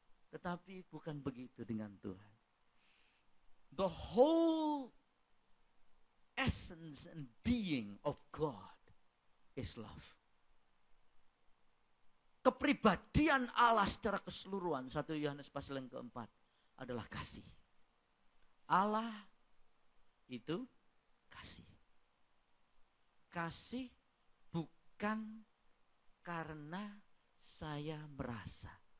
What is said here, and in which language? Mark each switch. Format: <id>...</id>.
<id>Tetapi bukan begitu dengan Tuhan.</id> <en>The whole essence and being of God is love.</en> <id>Kepribadian Allah secara keseluruhan, 1 Yohanes pasal yang keempat, adalah kasih. Allah itu kasih. Kasih bukan karena saya merasa.</id>